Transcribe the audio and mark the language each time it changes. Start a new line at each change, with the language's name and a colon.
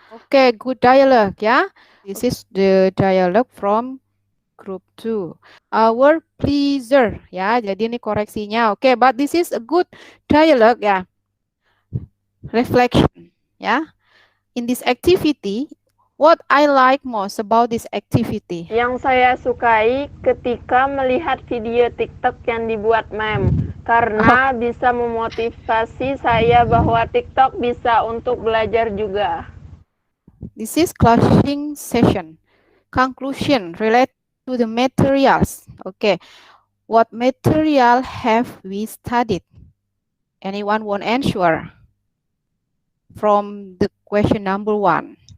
English: Okay, good dialogue, yeah. This is the dialogue from group 2. Our pleaser,
Indonesian: ya. Jadi ini koreksinya.
English: Okay, but this is a good dialogue, ya. Reflection, ya. In this activity, what I like most about this activity?
Indonesian: Yang saya sukai ketika melihat video TikTok yang dibuat mem, karena bisa memotivasi saya bahwa TikTok bisa untuk belajar juga.
English: This is closing session. Conclusion related to the materials. Okay, what material have we studied? Anyone want answer from the question number 1?